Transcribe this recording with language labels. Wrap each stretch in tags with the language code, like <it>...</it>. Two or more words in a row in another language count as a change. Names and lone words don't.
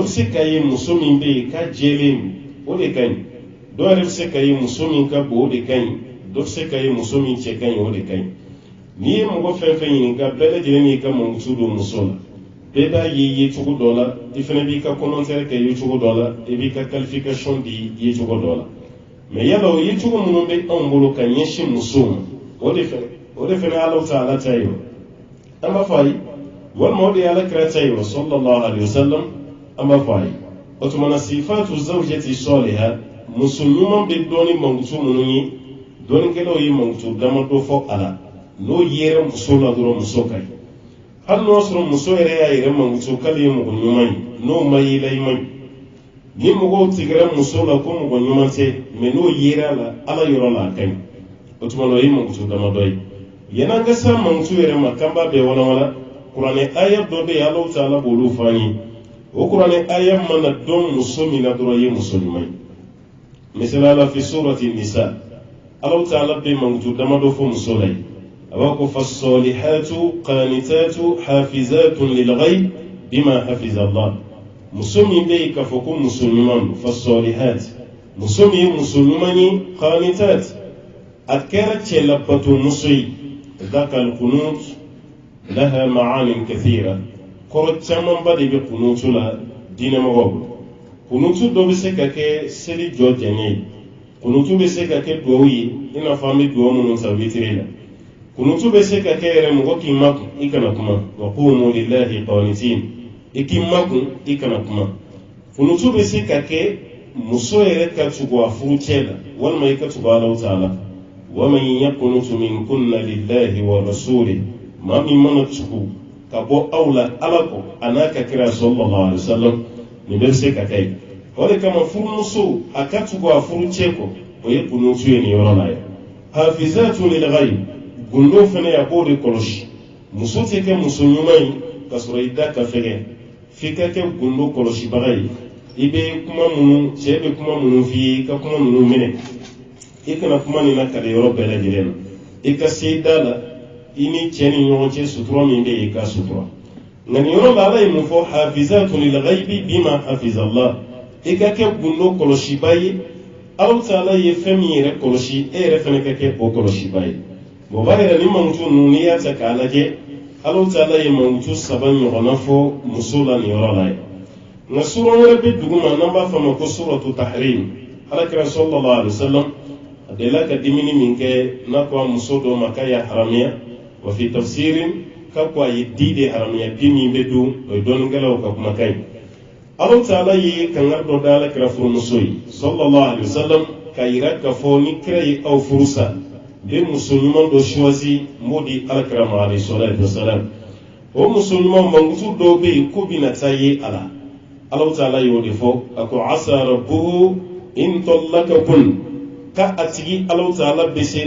<bm>se k'a ye muso min bɛ yen k'a jɛlen o de ka ɲi dɔw yɛrɛ bɛ se k'a ye muso min ka bon o de ka ɲi dɔw bɛ se k'a ye muso min cɛ ka ɲi o de ka ɲi n'i ye mɔgɔ fɛn fɛn ɲininka bɛɛ lajɛlen y'i ka mankutu don muso la bɛɛ b'a ye cogo dɔ la i fana b'i ka commentaire kɛ ye cogo dɔ la i b'i ka qualification di ye cogo dɔ la mɛ yala o ye cogo minnu bɛ anw bolo ka ɲɛsin musow ma o de fana</bm> <ar>الله تعالى</ar> <bm>ta ye an b'a fɔ a ye walima o de ye alakira ta ye</bm> <ar>صلى الله عليه وسلم</ar> <bm>an b'a fɔ a ye o tumana</bm> <ar>صفة الزوجة الصالحة</ar> <bm>muso ɲuman bɛ dɔɔni mankutu minnu ye dɔɔnikɛlaw ye mankutu damadɔ fɔ a la n'o yera muso la dɔrɔn muso ka ɲi hali n'o sɔrɔ muso yɛrɛ y'a yɛrɛ mankutu k'ale ye mɔgɔ ɲuman ye n'o ma ye la i ma ɲi ni mɔgɔw tigɛra muso la ko mɔgɔ ɲuman tɛ mɛ n'o yera la ala yɔrɔ la a ka ɲi o tumana o ye mankutu damadɔ ye yan'an ka se mankutu yɛrɛ ma k'an b'a bɛɛ walawala kuranɛ aya dɔ bɛ yen</bm> <ar>الله تعالى</ar> <bm>b'olu fɔ an ye o kuranɛ aya mana dɔn muso min na dɔrɔn ye muso ɲuman ye misaliya la</bm> <ar>في سورة النساء الله تعالى</ar> <bm>bɛ mankutu damadɔ fɔ muso la ye a b'a ko</bm> <ar>فالصالحات قانتات حافظات للغيب بما حفظ الله</ar> <bm>muso min bɛ yen k'a fɔ ko muso ɲuman fasolihat muso min ye muso ɲuman ye qanitat a kɛra cɛlabato muso ye</bm> <ar>ذكر القنوت له معان كثيرة</ar> <bm>kɔrɔ camanba de bɛ kunutu la diinɛmɔgɔw bolo kunutu dɔ bɛ se ka kɛ seli jɔ jɛɲɛ ye kunutu bɛ se ka kɛ duwawu ye i n'a fɔ an bɛ duwawu minnu ta witiri la kunutu bɛ se ka kɛ yɛrɛ mɔgɔ k'i makun i kana kuma</bm> <ar>وقوموا لله قانتين</ar> <bm>i k'i makun i kana kuma kunutu bɛ se ka kɛ muso yɛrɛ ka tugu a furucɛ la walima i ka tugu</bm> <ar>الله تعالى ومن يقنت منكن لله ورسوله</ar> <bm>maa min mana tugu ka bɔ aw la ala kɔ a n'a ka kira</bm> <ar>صلى الله عليه وسلم</ar> <bm>nin bɛɛ bɛ se ka kɛ yen o de kama furumuso a ka tugu a furucɛ kɔ o ye kunutu ye nin yɔrɔ la ye</bm> <ar>حافظات للغيب</ar> <bm>gundo fana a b'o de kɔlɔsi muso tɛ kɛ muso ɲuman ye ka sɔrɔ i da ka fɛgɛ f'i ka kɛ gundo kɔlɔsibaga ye i bɛ kuma minnu cɛ bɛ kuma minnu f'i ye i ka kuma minnu minɛ i kana kuma nin lakale yɔrɔ bɛɛ lajɛlen na i ka se da la i ni cɛ ni ɲɔgɔn cɛ sutura min bɛ yen i ka sutura nka nin yɔrɔ la ala ye mun fɔ</bm> <ar>حافظات للغيب بما حفظ الله</ar> <bm>i ka kɛ gundo kɔlɔsiba ye</bm> <ar>الله تعالى</ar> <bm>ye fɛn min yɛrɛ kɔlɔsi e yɛrɛ fana ka kɛ o kɔlɔsiba ye o b'a yɛrɛ ni mankutu ninnu n'i y'a ta k'a lajɛ</bm> <ar>الله تعالى</ar> <bm>ye mankutu 3 ɲɔgɔnna fɔ muso la nin yɔrɔ la ye nka sura wɛrɛ bɛ dugu ma n'an b'a fɔ a ma ko</bm> <ar>سورة التحريم</ar> <bm>alakira</bm> <ar>صلى الله عليه وسلم</ar> <bm>a delila ka dimini min kɛ n'a ko a muso dɔ ma k'a y'a haramiya wa</bm> <ar>في تفسير</ar> <bm>k'a ko a ye di de haramiya di min bɛ don o ye dɔnnikɛlaw ka kumakan ye</bm> <ar>الله تعالى</ar> <bm>ye kangari dɔ da alakira furumuso ye</bm> <ar>صلى الله عليه وسلم</ar> <bm>kayira ka fo ni kira ye aw furusa be muso ɲuman dɔ choisi m'o di alakirama</bm> <ar>عليه الصلاة والسلام</ar> <bm>o muso ɲuman mankutu dɔw be yen ko bina taa ye a la</bm> <ar>الله تعالى</ar> <bm>y'o de fɔ a ko</bm> <ar>عسى ربه إن طلقكن</ar> <bm>ka a tigi</bm> <ar>الله تعالى</ar> <bm>bɛ se</bm>